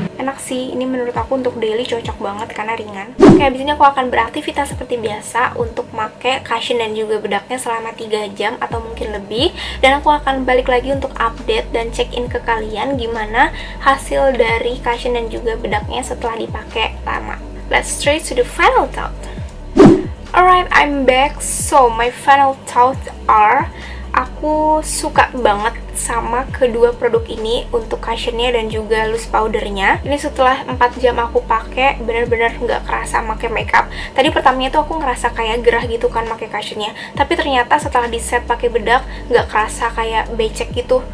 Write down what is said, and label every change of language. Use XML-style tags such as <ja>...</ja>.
<id>Enak sih, ini menurut aku untuk daily cocok banget karena ringan. Oke, abis ini aku akan beraktivitas seperti biasa untuk pakai cushion dan juga bedaknya selama 3 jam atau mungkin lebih. Dan aku akan balik lagi untuk update dan check-in ke kalian gimana hasil dari cushion dan juga bedaknya setelah dipakai lama.</id> <en>Let's straight to the final thought. Alright, I'm back. So, my final thoughts are</en> <id>Aku suka banget sama kedua produk ini untuk cushionnya dan juga loose powdernya. Ini setelah 4 jam aku pakai, bener-bener nggak kerasa pakai makeup. Tadi pertamanya tuh aku ngerasa kayak gerah gitu kan pakai cushionnya, tapi ternyata setelah di set pakai bedak nggak kerasa kayak becek gitu.</id>